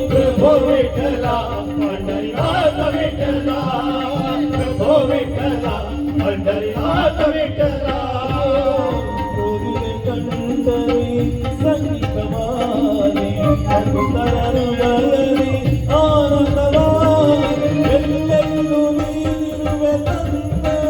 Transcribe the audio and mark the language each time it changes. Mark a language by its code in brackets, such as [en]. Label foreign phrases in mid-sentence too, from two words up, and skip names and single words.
[mr] प्रभो विठ्ठल पंढरीनाथ विठ्ठल प्रभो विठ्ठल पंढरीनाथ विठ्ठल [kn] ರೋಗಿಗೆ ಕಂಡರೆ ಸಂಗೀತವಾರಿ ಭಕ್ತರ ಹೃದಯದಲ್ಲಿ ಆನಂದವಾರಿ ಎಲ್ಲೆಲ್ಲೂ ನೀನಿರುವೆ ತಂದೆ